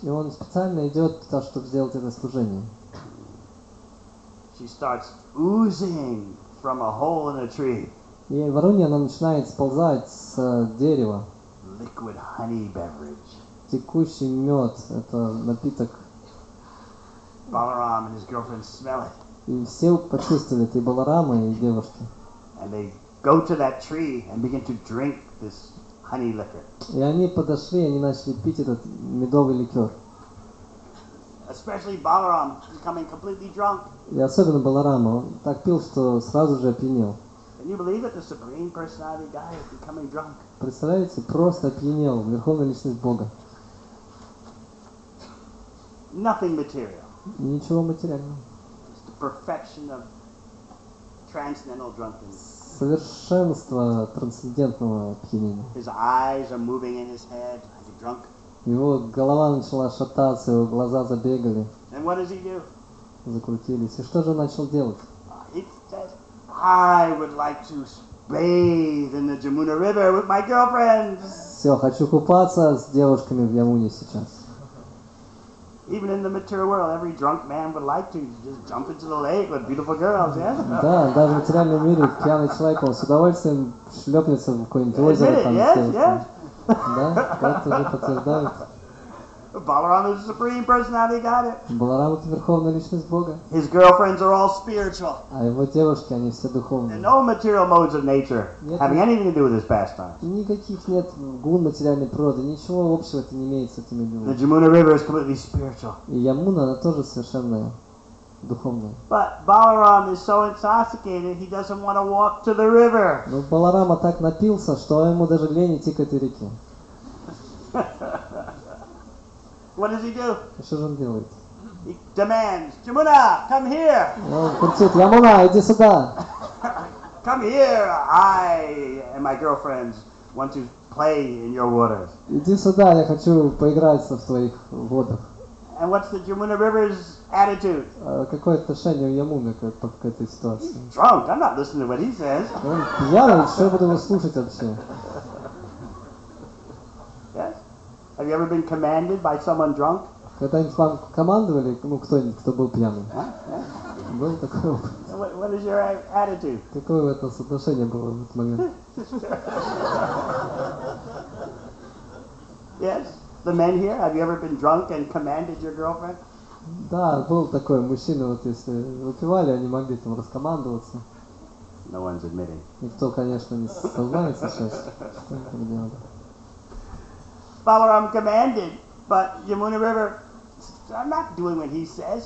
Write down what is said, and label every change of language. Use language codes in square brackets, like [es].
[ru] И он специально идет туда, чтобы сделать это служение. [en] She starts oozing from a hole in a tree. [ru] И Варуни, она начинает сползать с дерева. [en] Liquid honey beverage. [ru] Текущий мед, это напиток. [en] Balaram and his girlfriend smell it. [ru] И все почувствовали это, и Баларама, и девушки. [en] And they go to that tree and begin to drink this honey liquor. [ru] И они подошли, они начали пить этот медовый ликер. [en] Especially Balaram, becoming completely drunk. [ru] И особенно Баларама, он так пил, что сразу же опьянел. [en] Can you believe it? The Supreme Personality guy is becoming drunk. [ru] Представляете, просто опьянел, Верховная Личность Бога. [en] Nothing material. [ru] Ничего материального. [en] It's the perfection of transcendental drunkenness. [ru] Совершенство трансцендентного опьянения. [en] His eyes are moving in his head like a drunk. [ru] Его голова начала шататься, его глаза забегали, [en] And what does he do? [ru] закрутились. И что же он начал делать? [en] He says, I would like to bathe in the Jamuna River with my girlfriends. [ru] Все, хочу купаться с девушками в Ямуне сейчас. [en] Even in the material world, every drunk man would like to just jump into the lake with beautiful girls, yes? [ru] Да, даже в материальном мире пьяный человек, он с удовольствием шлепнется в какое-нибудь озеро там с девушками. Да, это уже подтверждают. [en] Balaram is the Supreme Personality Godhead. [ru] Баларам это верховная личность Бога. [en] His girlfriends are all spiritual. [ru] А его девушки, они все [en] And [ru] духовные. [en] no material modes of nature having anything to do with his pastimes. [ru] Никаких нет гун материальной природы, ничего общего это не имеет с этими [en] The [ru] людьми. [en] Jamuna River is completely spiritual. [ru] И Ямуна, она тоже совершенно духовная. [en] But Balaram is so intoxicated, he doesn't want to walk to the river. [ru] Но Баларама так напился, что ему даже лень идти к этой реке. [en] What does he do? [ru] И что же он делает? [en] He demands, Jamuna, come here. Он кричит: Ямуна, иди сюда! Come here. I and my girlfriends want to play in your waters. [ru] Иди сюда, я хочу поиграться в твоих водах. [en] And what's the Jamuna River's attitude? [ru] Какое отношение у Ямуны к этой ситуации? [en] He's drunk. I'm not listening to what he says. [ru] Он пьяный, что я буду его слушать вообще? [en] Yes? Have you ever been commanded by someone drunk? [ru] Когда-нибудь вам командовали, кто-нибудь, кто был пьяный? Был такой опыт? [en] What is your attitude? [ru] Какое у этого соотношение было в этот момент? [en] Yes? The men here, have you ever been drunk and commanded your girlfriend? [ru] Да, был такой мужчина, вот если выпивали, они могли там раскомандоваться. [en] No one's admitting. [ru] Никто, конечно, не сознается сейчас, что они так делали. [en] Balaram commanded, but Yamuna River, I'm not doing what he says.